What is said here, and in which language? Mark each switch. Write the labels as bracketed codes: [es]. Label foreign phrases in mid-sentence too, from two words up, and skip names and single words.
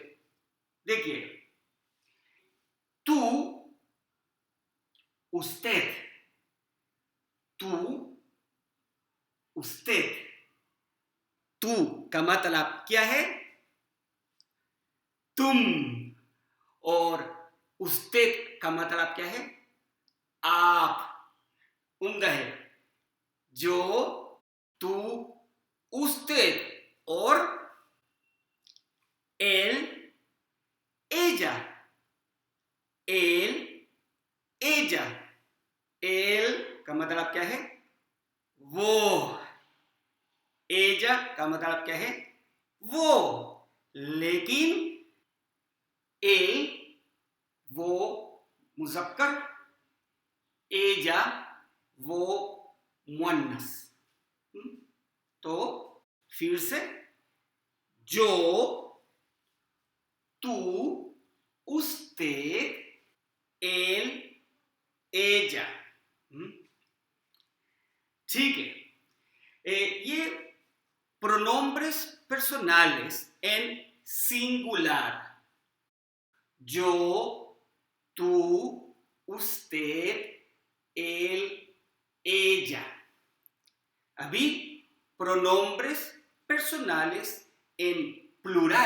[es] देखिए, tú, usted, tú, usted. [ur] तू کا مطلب کیا ہے? तुम। और उस्तेद کا مطلب کیا ہے? آپ۔ عمدہ ہے. [es] जो, tú, usted और él, ella. Él, ella. [ur] él کا مطلب کیا ہے؟ وہ. ella کا مطلب کیا ہے؟ وہ. लेकिन él, وہ مذکر, ella, وہ مؤنث. تو پھر سے, जो, [es] tú, usted, él, ella। [ur] ٹھیک ہے. [es] ये pronombres personales en singular. Yo, tú, usted, él, ella. अभी pronombres personales en plural.